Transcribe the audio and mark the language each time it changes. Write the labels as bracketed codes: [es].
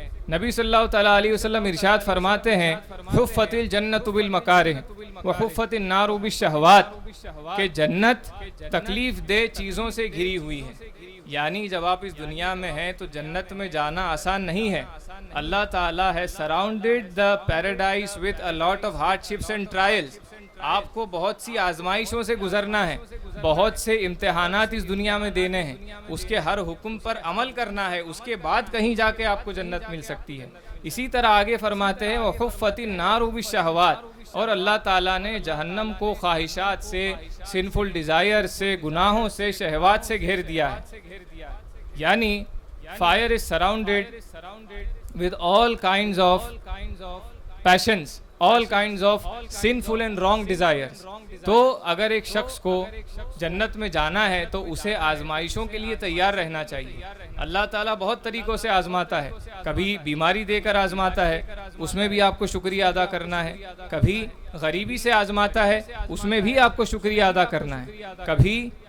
[ur] نبی صلی اللہ تعالیٰ علیہ وسلم ارشاد فرماتے ہیں، [ar] حفت الجنت بالمکارہ وحفت النار بالشہوات، [ur] کہ جنت تکلیف دہ چیزوں سے گھری ہوئی ہے. یعنی جب آپ اس دنیا میں ہیں تو جنت میں جانا آسان نہیں ہے. [en] اللہ تعالیٰ ہے surrounded the paradise with a lot of hardships and trials. [ur] آپ کو بہت سی آزمائشوں سے گزرنا ہے، بہت سے امتحانات اس دنیا میں دینے ہیں، اس کے ہر حکم پر عمل کرنا ہے، اس کے بعد کہیں جا کے آپ کو جنت مل سکتی ہے. اسی طرح آگے فرماتے ہیں [ar] وَحُفَّتِ النَّارُ بِالشَّهَوَاتِ، [ur] اور اللہ تعالیٰ نے جہنم کو خواہشات سے، [en] sinful desire [ur] سے، گناہوں سے، شہوات سے گھیر دیا ہے. یعنی [en] fire is surrounded with all kinds of passions, all kinds of sinful and wrong desires. [ur] تو اگر ایک شخص کو جنت میں جانا ہے تو اسے آزمائشوں کے لیے تیار رہنا چاہیے. اللہ تعالیٰ بہت طریقوں سے آزماتا ہے. کبھی بیماری دے کر آزماتا ہے، اس میں بھی آپ کو شکریہ ادا کرنا ہے. کبھی غریبی سے آزماتا ہے، اس میں بھی آپ کو شکریہ ادا کرنا ہے. کبھی